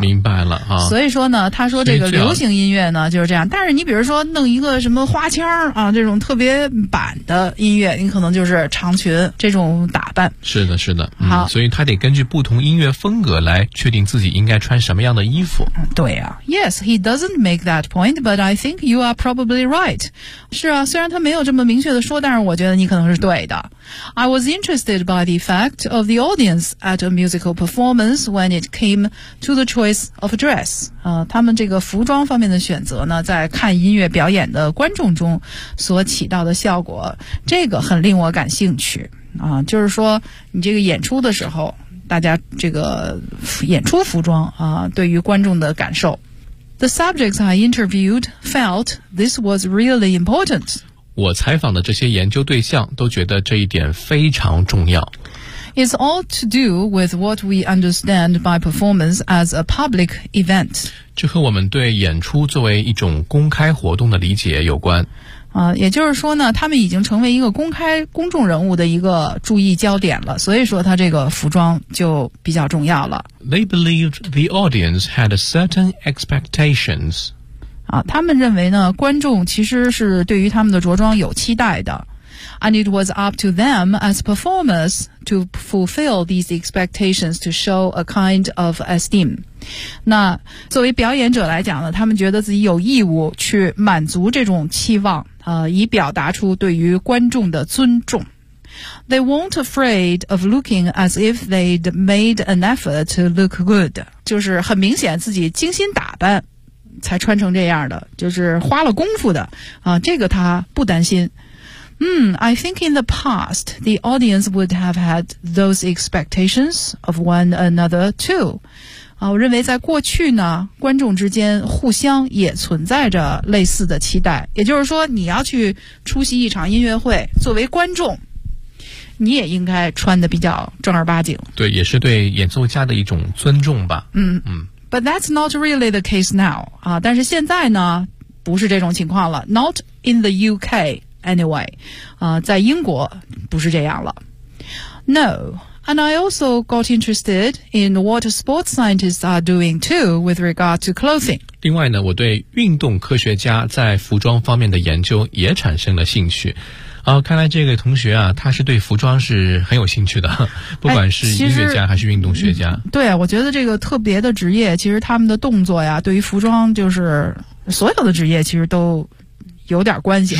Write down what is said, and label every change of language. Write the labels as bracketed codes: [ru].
[zh] 明白了啊。所以说呢，他说这个流行音乐呢就是这样。但是你比如说弄一个什么花腔这种特别板的音乐，你可能就是长裙这种打扮。是的，是的。好，所以他得根据不同音乐风格来确定自己应该穿什么样的衣服。对啊 [en] Yes, he doesn't make that point, but I think you are probably right. [zh] 是啊，虽然他没有这么明确的说，但是我觉得你可能是对的。 [en] I was interested by the fact of the audience at a musical performance when it came to the choice of dress. [zh] 他们这个服装方面的选择呢，在看音乐表演的观众中所起到的效果，这个很令我感兴趣。就是说你这个演出的时候大家这个演出服装对于观众的感受。 [en] The subjects I interviewed felt this was really important. [zh] 我采访的这些研究对象都觉得这一点非常重要。 [en] It's all to do with what we understand by performance as a public event. [zh] 这和我们对演出作为一种公开活动的理解有关。也就是说呢，他们已经成为一个公开公众人物的一个注意焦点了，所以说他这个服装就比较重要了。 [en] They believed the audience had a certain expectations. [zh] 他们认为呢，观众其实是对于他们的着装有期待的。 [en] And it was up to them as performers to fulfill these expectations to show a kind of esteem. [zh] 那作为表演者来讲呢，他们觉得自己有义务去满足这种期望，以表达出对于观众的尊重。 [en] They weren't afraid of looking as if they'd made an effort to look good. [zh] 就是很明显自己精心打扮才穿成这样的，就是花了功夫的啊，这个他不担心。 [en] I think in the past, the audience would have had those expectations of one another too. [zh] 啊，我认为在过去呢，观众之间互相也存在着类似的期待。也就是说，你要去出席一场音乐会，作为观众，你也应该穿得比较正儿八经。对，也是对演奏家的一种尊重吧。 [en] But that's not really the case now. [zh] 啊，但是现在呢，不是这种情况了。 [en] Not in the UK. Anyway, [zh] 在英国不是这样了。 [en] No, and I also got interested in what sports scientists are doing too with regard to clothing. [zh] 另外呢，我对运动科学家在服装方面的研究也产生了兴趣。看来这个同学啊，他是对服装是很有兴趣的，不管是音乐家还是运动学家。对，我觉得这个特别的职业，其实他们的动作呀，对于服装就是所有的职业其实都有点关系啊。